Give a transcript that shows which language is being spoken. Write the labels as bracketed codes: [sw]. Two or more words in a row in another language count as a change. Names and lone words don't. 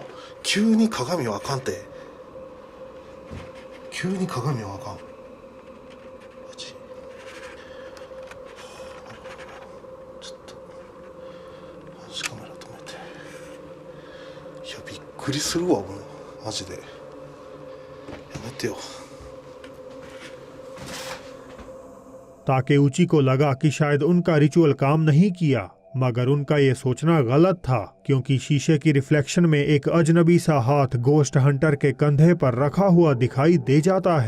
[ja] 急に鏡はあかんて。急に鏡はあかん。マジ。ちょっと監視カメラ止めて。いやびっくりするわもうマジで。やめてよ。 [hi] ताकेउची को लगा कि शायद उनका रिचुअल काम नहीं किया, मगर उनका ये सोचना गलत था क्योंकि शीशे की रिफ्लेक्शन में एक अजनबी सा हाथ [en] ghost hunter [hi] के कंधे पर रखा हुआ दिखाई दे जाता है।